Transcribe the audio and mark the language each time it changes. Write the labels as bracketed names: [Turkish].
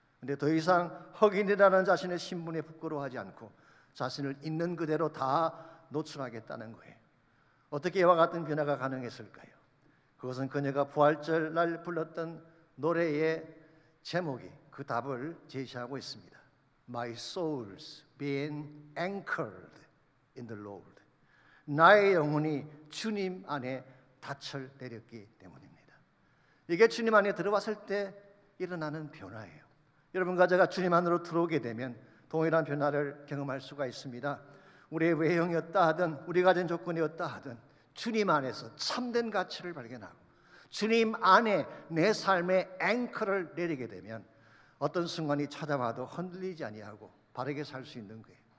[Korean] 그런데 더 이상 흑인이라는 자신의 신분에 부끄러워하지 않고 자신을 있는 그대로 다 노출하겠다는 거예요. 어떻게 이와 같은 변화가 가능했을까요? 그것은 그녀가 부활절 날 불렀던 노래의 제목이 그 답을 제시하고 있습니다. [English] My soul's been anchored in the Lord. [Korean] 나의 영혼이 주님 안에 닻을 내렸기 때문입니다. 이게 주님 안에 들어왔을 때 일어나는 변화예요. 여러분과 제가 주님 안으로 들어오게 되면 동일한 변화를 경험할 수가 있습니다. 우리의 외형이었다 하든 우리가 가진 조건이었다 하든 주님 안에서 참된 가치를 발견하고 주님 안에 내 삶의 앵커를 내리게 되면 어떤 순간이 찾아와도 흔들리지 아니하고 바르게 살 수 있는 거예요.